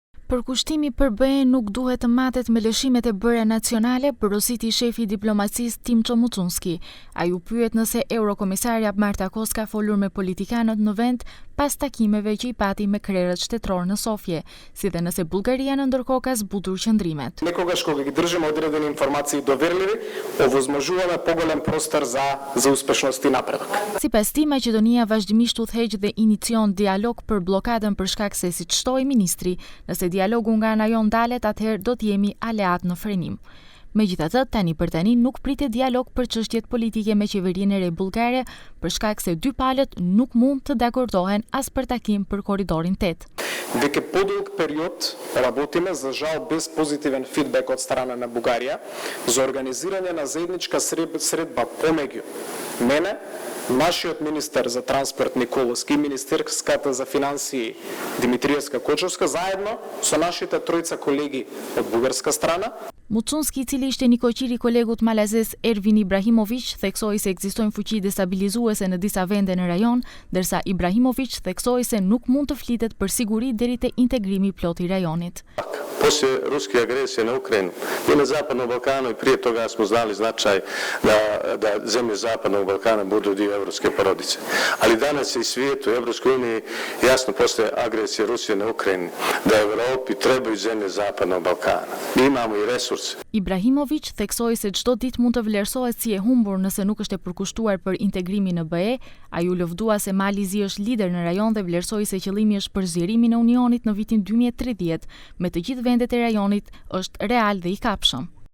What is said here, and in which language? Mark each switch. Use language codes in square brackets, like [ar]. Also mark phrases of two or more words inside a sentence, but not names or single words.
[sq] Përkushtimi për BE nuk duhet të matet me lëshimet e bërja nacionale, porositi shefi diplomacisë Timço Mucunski. Ai u pyet nëse eurokomisarja Marta Kos ka folur me politikanët në vend pas takimeve që I pati me krerët shtetëror në Sofje, si dhe nëse Bullgaria në ndërkohë ka zbutur qëndrimet. [mk] Nekogаш кога ги држиме одредени информации доверливи, овозможуваме поголем простор за успешност и напредок. [sq] Sipas tij, Maqedonia vazhdimisht udhëheq dhe inicion dialog për bllokadën për shkak se siç shtoi ministri, nëse dialogu nga ana jon ndalet, atëherë do të jemi aleat në frenim. Megjithatë, tani për tani nuk pritet dialog për çështjet politike me qeverinë e re bullgare, për shkak se dy palët nuk mund të dakordohen as për takim për korridorin 8. [mk] Веќе подолг период работиме, за жал без позитивен фидбек од страна на Бугарија, за организирање на заедничка средба помеѓу мене, нашиот министер за транспорт Николовски и министерската за финансии Димитриевска Кочовска, заедно со нашите тројца колеги од бугарска страна. [sq] Mucunski, I cili ishte nikoqiri kolegut malazes Ervin Ibrahimović, theksoi se ekzistojnë fuqi destabilizuese në disa vende në rajon, ndërsa Ibrahimović theksoi se nuk mund të flitet për siguri deri te integrimi plot I rajonit. [sr] Poslije ruske agresije na Ukrajinu, I na Zapadnom Balkanu I prije toga smo znali značaj da zemlje Zapadnog Balkana budu dio evropske porodice. Ali danas I svijetu, u Evropskoj uniji jasno postoje agresija Rusije na Ukrajinu, da Evropi trebaju zemlje Zapadnog Balkana. Mi imamo I resurs. [sq] Ibrahimović theksoi se çdo ditë mund të vlerësohet si e humbur nëse nuk është e përkushtuar për integrimin në BE. Ai u lëvdua se Mali Zi është lider në rajon dhe vlerësoi se qëllimi është përzierimi në Unionit në vitin 2030, me të gjithë vendet e rajonit është real dhe I kapshëm.